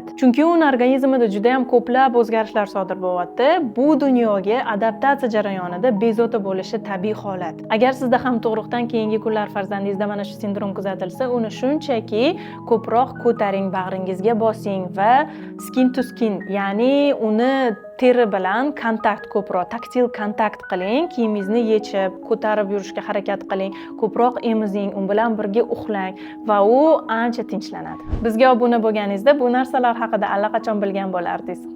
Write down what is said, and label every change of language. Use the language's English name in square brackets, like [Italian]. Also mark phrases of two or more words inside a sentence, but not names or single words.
[Uzbek] Chunki uning organizmida judayam ko'plab o'zgarishlar sodir bo'lyapti. Bu dunyoga adaptatsiya jarayonida bezovta bo'lishi tabiiy holat. Agar sizda ham tug'ruqdan keyingi kunlar farzandingizda mana shu sindrom kuzatilsa, uni shunchaki ko'proq ko'taring, bag'ringizga bosing va [English] skin to skin, [Uzbek] ya'ni uni teri bilan kontakt ko'proq, taktil kontakt qiling, kiyimingizni yechib, ko'tarib yurishga harakat qiling, ko'proq emizing, u bilan birga uxlang va u ancha tinchlanadi. Bizga obuna bo'lganingizda bu narsalar haqida allaqachon bilgan bo'lardingiz.